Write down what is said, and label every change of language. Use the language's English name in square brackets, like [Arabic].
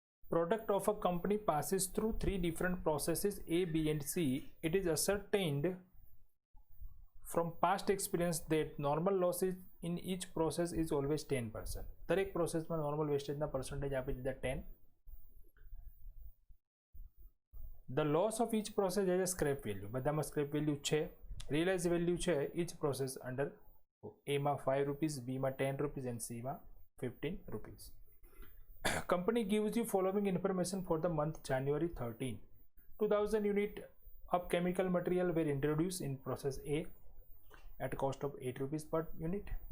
[English] Product of a company passes through 3 different processes A, B and C. It is ascertained from past experience that normal losses in each process is always 10%. [Gujarati] દરેક પ્રોસેસમાં normal વેસ્ટેજના percentage આપી દીધા 10. [English] The loss of each process has a scrap value. [Gujarati] બધામાં scrap value છે. [English] Realise value છે each process under A માં 5 rupees, B માં 10 રૂપીસ and C માં 15 rupees. Company gives you following information for the month January 13. 2000 unit of chemical material were introduced in process A at cost of 8 rupees per unit.